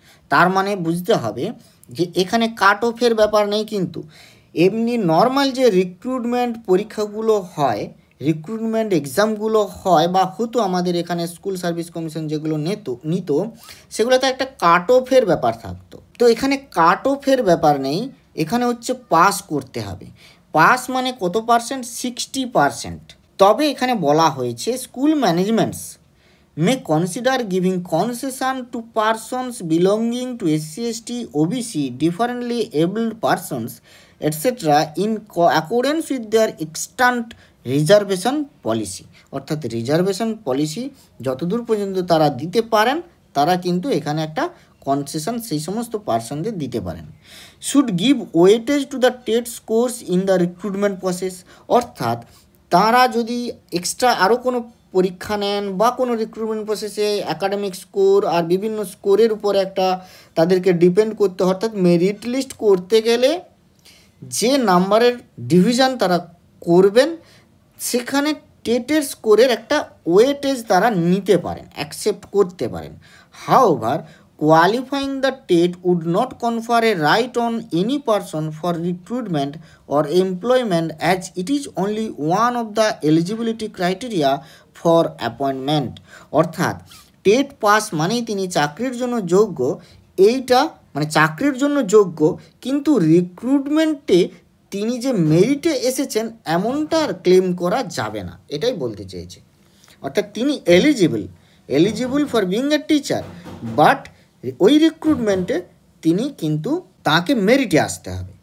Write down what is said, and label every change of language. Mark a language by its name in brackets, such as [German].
[Bangla] তার মানে বুঝতে হবে যে এখানে কাট অফের ব্যাপার নেই, কিন্তু এমনি নর্মাল যে রিক্রুটমেন্ট পরীক্ষাগুলো হয়, রিক্রুটমেন্ট এক্সামগুলো হয় বা হতো আমাদের এখানে স্কুল সার্ভিস কমিশন যেগুলো নিত সেগুলোতে একটা কাট অফের ব্যাপার থাকতো। তো এখানে কাট অফের ব্যাপার নেই, এখানে হচ্ছে পাস করতে হবে। পাস মানে কত পার্সেন্ট? 60%। তবে এখানে বলা হয়েছে [English] School managements may consider giving concession to persons belonging to SC, ST, OBC, differently abled persons, etc. in accordance with their extant reservation policy. [Bangla] অর্থাৎ রিজার্ভেশন পলিসি যতদূর পর্যন্ত তারা দিতে পারেন তারা কিন্তু এখানে একটা কনসেশন সেই সমস্ত পার্সনদের দিতে পারেন। [English] Should give weightage to the TET scores in the recruitment process. [Bangla] অর্থাৎ তারা যদি এক্সট্রা আরও কোনো পরীক্ষা নেন বা কোনো রিক্রুটমেন্ট প্রসেসে একাডেমিক স্কোর আর বিভিন্ন স্কোরের উপর একটা তাদেরকে ডিপেন্ড করতে, অর্থাৎ মেরিট লিস্ট করতে গেলে যে নাম্বারের ডিভিশন তারা করবেন সেখানে টেটের স্কোরের একটা ওয়েটেজ তারা নিতে পারেন, অ্যাকসেপ্ট করতে পারেন। [English] However qualifying the TET would not confer a right on any person for recruitment or employment, as it is only one of the eligibility criteria for appointment। [Bangla] অর্থাৎ টেট পাস মানেই তিনি চাকরির জন্য যোগ্য, এইটা মানে চাকরির জন্য যোগ্য, কিন্তু রিক্রুটমেন্টে তিনি যে মেরিটে এসেছেন এমনটা আর ক্লেম করা যাবে না, এটাই বলতে চেয়েছে। অর্থাৎ তিনি [English] eligible for being a teacher, [Bangla] but ওই রিক্রুটমেন্টে তিনি কিন্তু তাকে মেরিটে আসতে হবে।